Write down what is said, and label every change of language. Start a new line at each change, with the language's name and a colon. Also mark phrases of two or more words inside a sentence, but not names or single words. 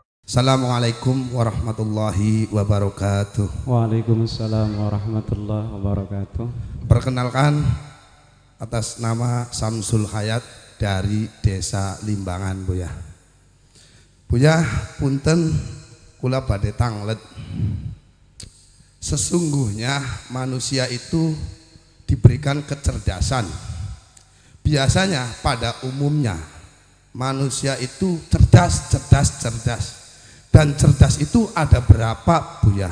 Arabic: السلام عليكم ورحمة الله وبركاته. وعليكم السلام ورحمة الله وبركاته.
Indonesian: Perkenalkan, atas nama Samsul Hayat dari Desa Limbangan, Buya.
Javanese: Buya, punten kula badhe tanglet.
Indonesian: Sesungguhnya manusia itu diberikan kecerdasan. Biasanya pada umumnya manusia itu cerdas. Dan cerdas itu ada berapa, Buya?